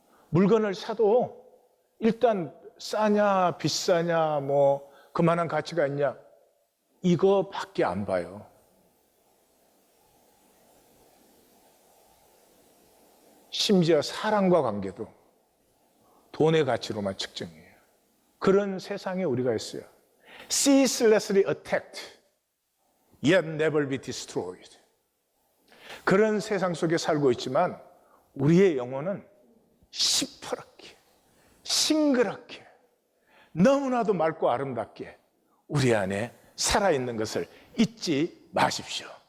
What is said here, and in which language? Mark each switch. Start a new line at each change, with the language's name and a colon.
Korean: 물건을 사도 일단 싸냐 비싸냐 뭐 그만한 가치가 있냐 이거밖에 안 봐요. 심지어 사랑과 관계도 돈의 가치로만 측정해요. 그런 세상에 우리가 있어요.
English: Ceaselessly attacked, yet never be destroyed.
Korean: 그런 세상 속에 살고 있지만 우리의 영혼은 시퍼렇게, 싱그럽게, 너무나도 맑고 아름답게 우리 안에 살아있는 것을 잊지 마십시오.